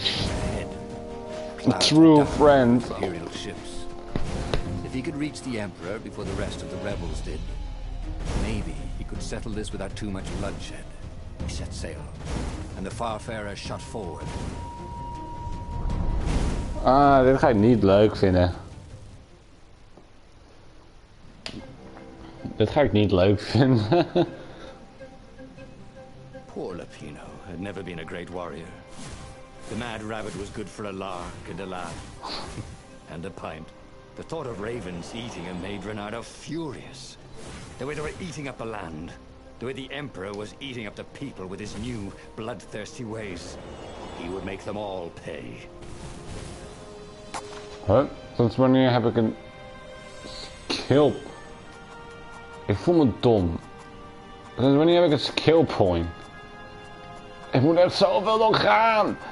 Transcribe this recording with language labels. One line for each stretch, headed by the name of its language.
English: Ahead, clouds True of friend. Imperial ships. If he could reach the Emperor before the rest of the rebels did, maybe he could settle this without too much bloodshed. He set sail, and the Farfarer shot forward.
Dutch: Ah, dit ga ik niet leuk vinden. Dit ga ik niet leuk vinden.
English: Poor Lupino had never been a great warrior. The mad rabbit was good for a lark and a laugh. And a pint. The thought of ravens eating him made Reynardo furious. The way they were eating up the land. The way the Emperor was eating up the people with his new, bloodthirsty ways. He would make them all pay. Huh?
Dutch: Sinds wanneer heb ik een skill? Ik voel me dom. Sinds wanneer heb ik een skill point? Ik moet echt zoveel nog gaan.